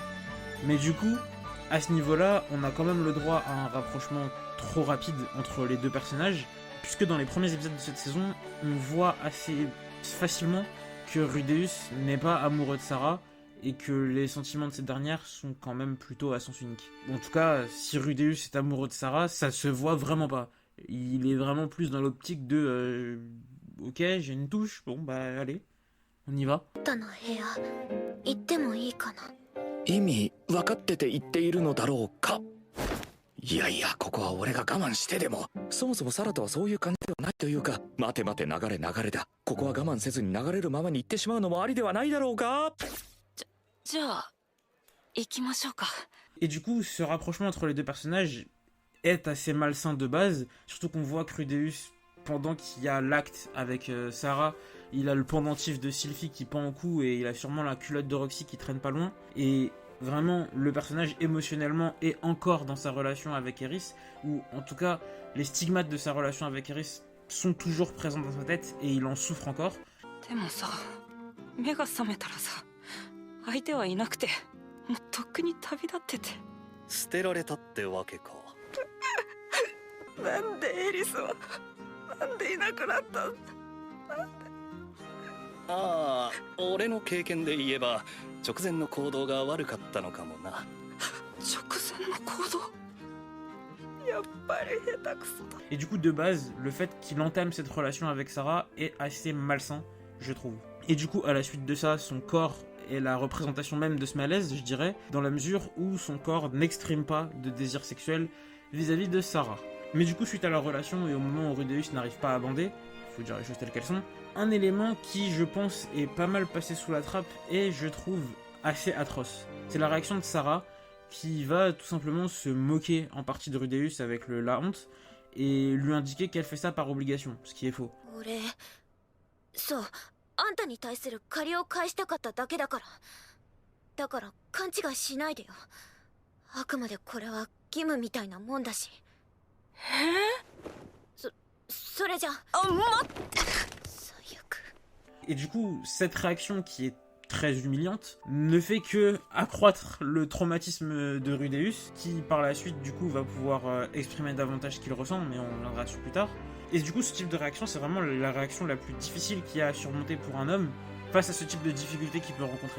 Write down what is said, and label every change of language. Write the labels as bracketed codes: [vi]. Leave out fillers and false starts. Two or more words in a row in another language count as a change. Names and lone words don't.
[fr] Mais du coup, à ce niveau-là, on a quand même le droit à un rapprochement trop rapide entre les deux personnages, puisque dans les premiers épisodes de cette saison, on voit assez facilement que Rudeus n'est pas amoureux de Sarah et que les sentiments de cette dernière sont quand même plutôt à sens unique. En tout cas, si Rudeus est amoureux de Sarah, ça se voit vraiment pas. Il est vraiment plus dans l'optique de ok, j'ai une touche, bon bah allez, on y va. [ja] 意味分かってて言っているのだろうか。いやいや、ここは俺が我慢してでも、そもそもサラとはそういう感じではないというか、待て待て、流れだ。ここは我慢せずに流れるままに行ってしまうのもありではないだろうか。じゃあ行きましょうか。 [fr] Et du coup, ce rapprochement entre les deux personnages est assez malsain de base, surtout qu'on voit que Rudeus, pendant qu'il y a l'acte avec Sarah, il a le pendentif de Sylphie qui pend au cou et il a sûrement la culotte de Roxy qui traîne pas loin. Et vraiment, le personnage émotionnellement est encore dans sa relation avec Eris, ou en tout cas, les stigmates de sa relation avec Eris sont toujours présents dans sa tête et il en souffre encore. [ja] でもさ、目が覚めたらさ、相手はいなくて、もうとっくに旅立ってて。捨てられたってわけか。なんでエリスはなんでいなくなったんだ。ああ、俺の経験で言えば直前の行動が悪かったのかもな。直前の行動、やっぱり下手くそだ。 [fr] Et du coup, de base, le fait qu'il entame cette relation avec Sarah est assez malsain, je trouve. Et du coup, à la suite de ça, son corps est la représentation même de ce malaise, je dirais, dans la mesure où son corps n'exprime pas de désir sexuel vis-à-vis de Sarah. Mais du coup, suite à leur relation et au moment où Rudeus n'arrive pas à bander, faut dire les choses telles qu'elles sont, un élément qui, je pense, est pas mal passé sous la trappe et, je trouve, assez atroce. C'est la réaction de Sarah, qui va tout simplement se moquer en partie de Rudeus avec la honte, et lui indiquer qu'elle fait ça par obligation, ce qui est faux. [ja] 俺そうあんたに対する借りを返したかっただけだからだから勘違いしないでよあくまでこれは義務みたいなもんだしそれじゃあ待って最悪 [fr] Et du coup, cette réaction qui est très humiliante ne fait que accroître le traumatisme de Rudeus, qui par la suite du coup va pouvoir exprimer davantage ce qu'il ressent, mais on reviendra dessus plus tard. Et du coup, ce type de réaction, c'est vraiment la réaction la plus difficile qu'il y a à surmonter pour un homme face à ce type de difficulté qu'il peut rencontrer.